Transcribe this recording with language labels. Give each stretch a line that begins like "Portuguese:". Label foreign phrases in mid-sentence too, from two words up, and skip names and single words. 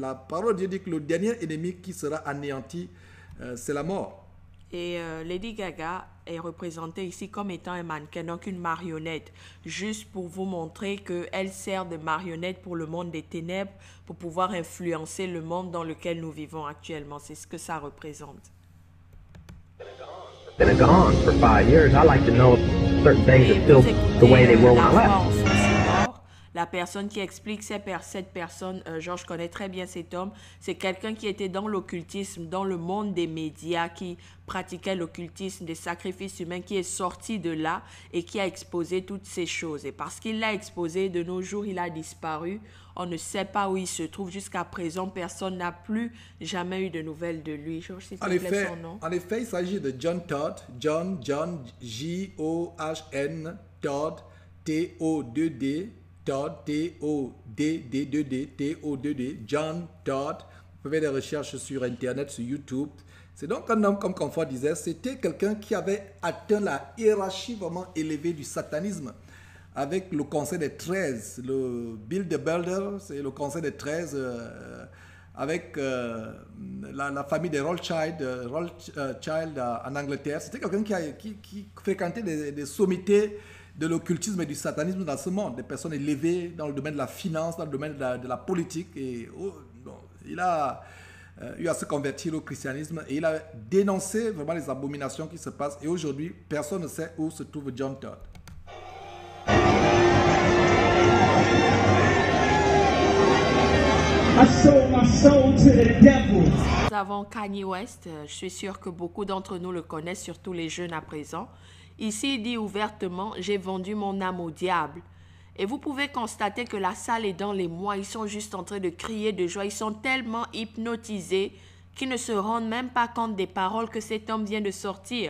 French: La parole de Dieu dit que le dernier ennemi qui sera anéanti, c'est la mort. Et Lady Gaga est représentée ici comme étant un mannequin, donc une marionnette, juste pour vous montrer qu'elle sert de marionnette pour le monde des ténèbres, pour pouvoir influencer le monde dans lequel nous vivons actuellement. C'est ce que ça représente.
English: Been gone for 5 years. I like to know if certain things are still the way they were when I left.
French: La personne qui explique cette personne, je connais très bien cet homme, c'est quelqu'un qui était dans l'occultisme, dans le monde des médias, qui pratiquait l'occultisme, des sacrifices humains, qui est sorti de là et qui a exposé toutes ces choses. Et parce qu'il l'a exposé, de nos jours, il a disparu. On ne sait pas où il se trouve. Jusqu'à présent, personne n'a plus jamais eu de nouvelles de lui. Georges, s'il te plaît, son nom. En effet, il s'agit de John Todd. John, J-O-H-N, Todd, T-O-2-D. Todd, T-O-D-D-2-D, T-O-2-D, John Todd. Vous pouvez les recherches sur Internet, sur YouTube. C'est donc un homme, comme Confort disait, c'était quelqu'un qui avait atteint la hiérarchie vraiment élevée du satanisme avec le Conseil des 13, le Bill the Builder, c'est le Conseil des 13, avec la famille des Rothschild en Angleterre. C'était quelqu'un qui fréquentait des sommités de l'occultisme et du satanisme dans ce monde, des personnes élevées dans le domaine de la finance, dans le domaine de la politique. Et il a eu à se convertir au christianisme et il a dénoncé vraiment les abominations qui se passent. Et aujourd'hui, personne ne sait où se trouve John Todd.
English: I sold my soul to the devil.
French: Nous avons Kanye West. Je suis sûr que beaucoup d'entre nous le connaissent, surtout les jeunes à présent. Ici, il dit ouvertement, j'ai vendu mon âme au diable. Et vous pouvez constater que la salle est dans les mois. Ils sont juste en train de crier de joie. Ils sont tellement hypnotisés qu'ils ne se rendent même pas compte des paroles que cet homme vient de sortir.